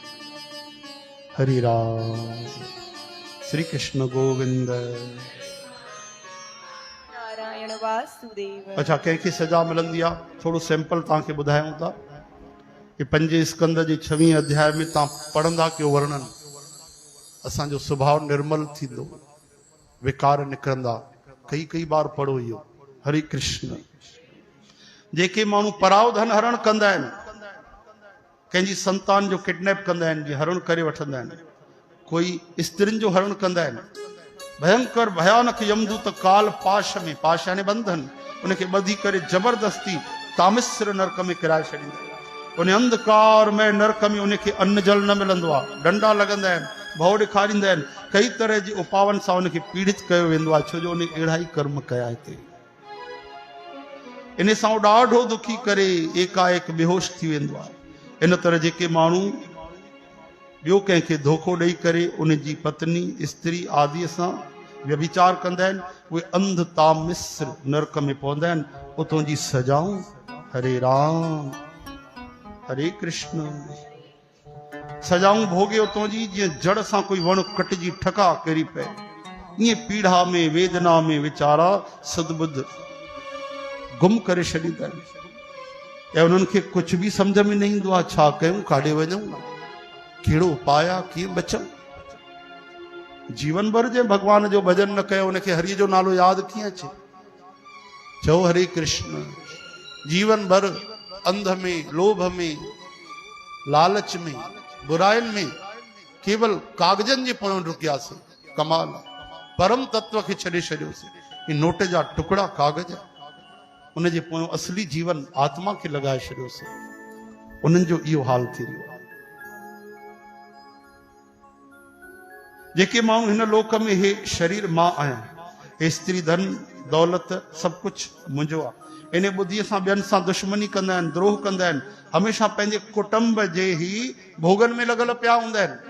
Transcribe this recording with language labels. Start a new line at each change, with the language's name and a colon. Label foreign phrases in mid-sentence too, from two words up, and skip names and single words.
Sindhi: हरि राम श्री कृष्ण गोविंद। नारायण वासुदेव। अच्छा, कंहिंखे सजा मिलंदी आहे, थोरो सैंपल तव्हांखे ॿुधायूं था। कि 5 स्कंद जे 6वें अध्याय में तव्हां पढ़ंदा कयो वर्णन, असांजो स्वभाव निर्मल थींदो, विकार निकिरंदा। कई बार पढ़ो इहो। हरे कृष्ण। जेके माण्हू पराओ धन हरण कंदा आहिनि, कंहिंजी संतान जो किडनैप कंदा आहिनि, जी हरण करे वठंदा आहिनि, कोई स्त्रियुनि जो हरण कंदा आहिनि, भयंकर भयानक यमदूत काल पाश में, पाश यानी बंधन, उनखे ॿधी करे जबरदस्ती तामिस्र नरक में किराए छॾींदा। उन अंधकार में नरक में उनखे अन्न जल न मिलंदो आहे, डंडा लॻंदा आहिनि, भउ ॾेखारींदा आहिनि, कई तरह जी उपावनि सां उनखे पीड़ित कयो वेंदो आहे, छो जो उन अहिड़ा ई कर्म कया हिते। इन सां ॾाढो दुखी करे एकाएक बेहोश थी वेंदो आहे। इन तरह जेके माण्हू ॿियो कंहिंखे धोखो ॾेई करे उन जी पत्नी स्त्री आदि सां व्यभिचार कंदा आहिनि, उहे अंध तामिस्र नरक में पवंदा आहिनि। उतां जी सजाऊं। हरे राम हरे कृष्ण। सजाऊं भोगे उतां जी, जीअं जड़ सां कोई वण कटिजी ठका करी पए, ईअं पीड़ा में वेदना में वीचारा सदबुद्ध गुम करे छॾींदा आहिनि। ऐं उन्हनि खे कुझु बि सम्झ में न ईंदो आहे, छा कयूं, काॾे वञूं, कहिड़ो उपाय आहे, कीअं बचूं। जीवन भर जे भगवान जो भजन न कयो, उनखे हरिय जो नालो यादि कीअं अचे। चओ हरे कृष्ण। जीवन भर अंध में, लोभ में, लालच में, बुराइनि में केवल कागजनि जे पोयां रुकियासीं। कमाल आहे, परम तत्व खे छॾे छॾियोसीं। ही नोट जा टुकड़ा कागज, उन जे पोयां असली जीवन आत्मा खे लॻाए छॾियोसीं। उन्हनि जो इहो हाल थी वियो। जेके माण्हू हिन लोक में हे शरीर मां आहियां, हे स्त्री धन दौलत सभु कुझु मुंहिंजो आहे, इन ॿुधीअ सां ॿियनि सां दुश्मनी कंदा आहिनि, द्रोह कंदा आहिनि, हमेशह पंहिंजे कुटुंब जे ई भोगन में लॻल पिया हूंदा आहिनि।